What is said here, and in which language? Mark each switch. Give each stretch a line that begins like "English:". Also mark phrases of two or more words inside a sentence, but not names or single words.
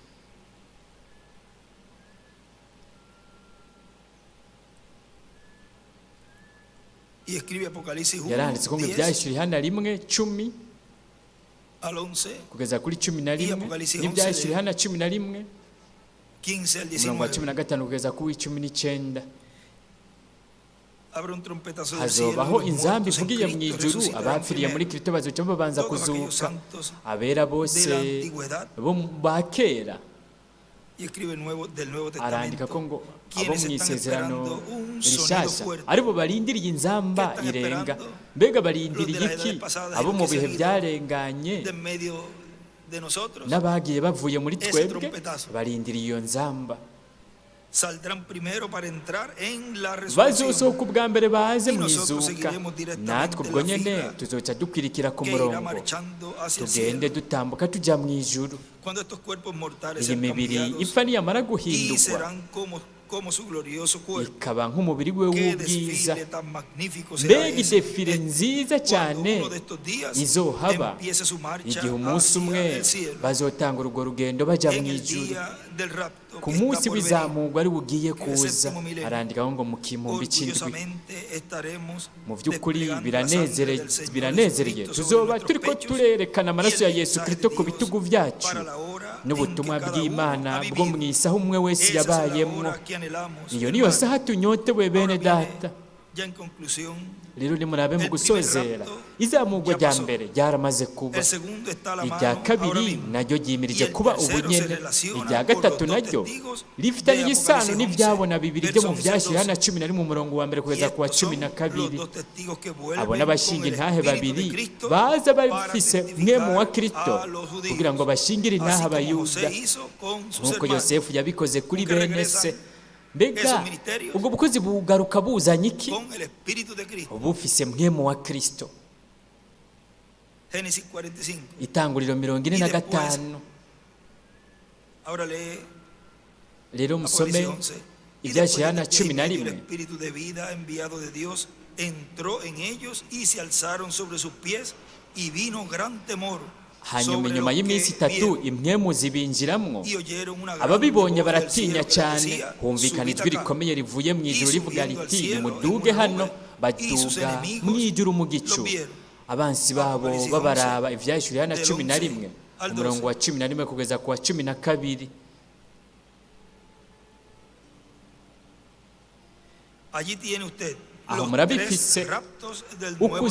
Rundi: Yaranditse ko Ibyahishuriwe hano 1:10 kugeza kuri 11, n'Ibyahishuriwe hano 11 umurongo wa 15 kugeza kuri 19. Hazobaho inzambi ivugiye mu ijuru, abapfiriye muri Kristo bazoca babanza kuzuka, abera bose bo bakera
Spanish: Y escribe del Nuevo
Rundi: arandika ko
Spanish: Testamento.
Rundi: ngo abo
Spanish: Quienes
Rundi: mu
Spanish: están
Rundi: isezerano
Spanish: esperando un sonido
Rundi: rishasha
Spanish: fuerte.
Rundi: aribo barindiriye inzamba
Spanish: ¿Qué están
Rundi: irenga,
Spanish: esperando?
Rundi: mbega
Spanish: Los
Rundi: barindiriye
Spanish: de las
Rundi: iki?
Spanish: edades pasadas,
Rundi: Abo
Spanish: los
Rundi: mu
Spanish: que se
Rundi: bihe
Spanish: han ido
Rundi: byarenganye
Spanish: de en medio de nosotros.
Rundi: n'abagiye bavuye muri
Spanish: Ese
Rundi: twebwe
Spanish: trompetazo.
Rundi: barindiriye iyo nzamba,
Spanish: Saldrán primero para entrar en la resurrección.
Rundi: bazosohoka ubwa mbere baze
Spanish: Y
Rundi: mu
Spanish: nosotros
Rundi: izuka,
Spanish: seguiremos directamente
Rundi: natwe ubwo
Spanish: la
Rundi: nyene
Spanish: fila
Rundi: tuzoca dukwirikira ku
Spanish: que irá
Rundi: murongo,
Spanish: marchando hacia el
Rundi: tugende
Spanish: cielo.
Rundi: dutambuka tujya mu ijuru.
Spanish: Cuando estos cuerpos mortales
Rundi: Iyi
Spanish: sean
Rundi: mibiri
Spanish: cambiados
Rundi: ipfa niyamara
Spanish: y
Rundi: guhindurwa
Spanish: serán como su glorioso cuerpo.
Rundi: ikaba nk'umubiri we
Spanish: Qué
Rundi: w'ubwiza,
Spanish: desfile tan magnífico será
Rundi: mbega
Spanish: ese.
Rundi: idefire nziza cyane
Spanish: Cuando uno de estos días
Rundi: izohaba
Spanish: empiece su marcha
Rundi: igihe umunsi umwe
Spanish: hacia el cielo.
Rundi: bazotanga urwo rugendo bajya mu
Spanish: En el
Rundi: ijuru,
Spanish: día del rapto
Rundi: ku
Spanish: que está
Rundi: munsi
Spanish: por venir,
Rundi: w'izamurwa ari bugiye
Spanish: que es el
Rundi: kuza.
Spanish: séptimo milenio.
Rundi: Arandikaho ngo mu gihumbi cy'indwi,
Spanish: orgullosamente estaremos
Rundi: mu by'ukuri
Spanish: desplegando la sangre del Señor
Rundi: biranezereye,
Spanish: Jesucristo
Rundi: tuzoba
Spanish: sobre
Rundi: turi ko
Spanish: nuestros pechos
Rundi: turerekana amaraso ya
Spanish: y el
Rundi: Yesu
Spanish: mensaje
Rundi: Kristo
Spanish: de
Rundi: ku
Spanish: Dios
Rundi: bitugu byacu
Spanish: para la hora
Rundi: n'ubutumwa
Spanish: en que cada
Rundi: bw'Imana
Spanish: uno ha
Rundi: bwo mu
Spanish: vivido.
Rundi: isi aho umwe wese
Spanish: Esa es la
Rundi: yabayemo.
Spanish: hora que anhelamos,
Rundi: Iyo niyo
Spanish: hermanos.
Rundi: saha tunyotewe bene
Spanish: Ahora viene,
Rundi: data.
Spanish: ya en conclusión,
Rundi: Rero nimurabe mu
Spanish: El
Rundi: gusozera,
Spanish: primer rapto
Rundi: izamurwa
Spanish: ya
Rundi: rya
Spanish: pasó.
Rundi: mbere ryaramaze kuba,
Spanish: el segundo está a la
Rundi: irya
Spanish: mano ahora
Rundi: kabiri
Spanish: mismo.
Rundi: naryo ryimirije
Spanish: Y el
Rundi: kuba
Spanish: tercero
Rundi: ubu nyene,
Spanish: se relaciona
Rundi: irya
Spanish: con
Rundi: gatatu
Spanish: los dos
Rundi: naryo
Spanish: testigos
Rundi: rifitanye
Spanish: de
Rundi: isano
Spanish: Apocalipsis
Rundi: n'ibyabona bibiri byo mu
Spanish: verso 11
Rundi: byashyira
Spanish: al
Rundi: na 11 mu murongo wa mbere
Spanish: Y
Rundi: kugeza ku wa
Spanish: estos son
Rundi: 12.
Spanish: los dos testigos que vuelven
Rundi: Abo
Spanish: con
Rundi: n'abashinga
Spanish: el
Rundi: intahe
Spanish: Espíritu
Rundi: babiri
Spanish: de Cristo
Rundi: baza
Spanish: para
Rundi: bafise
Spanish: testificar
Rundi: mwemu wa Kristo
Spanish: a los judíos.
Rundi: kugira ngo bashingire intahe
Spanish: Así como
Rundi: abayuda,
Spanish: José hizo con sus
Rundi: nk'uko
Spanish: hermanos.
Rundi: Yosefu yabikoze kuri
Spanish: Nunca
Rundi: bene
Spanish: regresan
Rundi: se. Mbega
Spanish: esos ministerios
Rundi: ubwo bukozi bugaruka buzanye iki?
Spanish: con el Espíritu de Cristo.
Rundi: Bufise mwemu wa Kristo.
Spanish: Génesis 45.
Rundi: Itanguriro 45.
Spanish: Ahora lee
Rundi: Rero musome
Spanish: Apocalipsis 11. Y
Rundi: ibyashyira
Spanish: después
Rundi: na
Spanish: de que en medio
Rundi: 11.
Spanish: el Espíritu de vida enviado de Dios entró en ellos y se alzaron sobre sus pies y vino gran temor.
Rundi: Hanyuma
Spanish: sobre
Rundi: nyuma
Spanish: los
Rundi: y'iminsi
Spanish: que
Rundi: itatu
Spanish: vieron,
Rundi: impwemu zibinjiramwo,
Spanish: y oyeron una gran
Rundi: ababibonye
Spanish: voz del
Rundi: baratinya
Spanish: cielo que
Rundi: cyane,
Spanish: decía,
Rundi: humvikana
Spanish: "Subid
Rundi: ijwi
Spanish: acá".
Rundi: rikomeye rivuye mu ijuru
Spanish: Y
Rundi: rivuga
Spanish: subiendo al
Rundi: riti
Spanish: cielo
Rundi: nimuduge
Spanish: en una
Rundi: hano,
Spanish: nube, y sus
Rundi: baduga
Spanish: enemigos
Rundi: mu ijuru mu
Spanish: lo
Rundi: gicu.
Spanish: vieron.
Rundi: Abansi babo
Spanish: Apocalipsis
Rundi: babaraba ibyashyira na
Spanish: del
Rundi: 11
Spanish: al
Rundi: umurongo wa 11 kugeza ku wa 12.
Spanish: Allí tiene usted
Rundi: aho
Spanish: los
Rundi: murabifise
Spanish: tres raptos del Nuevo Testamento,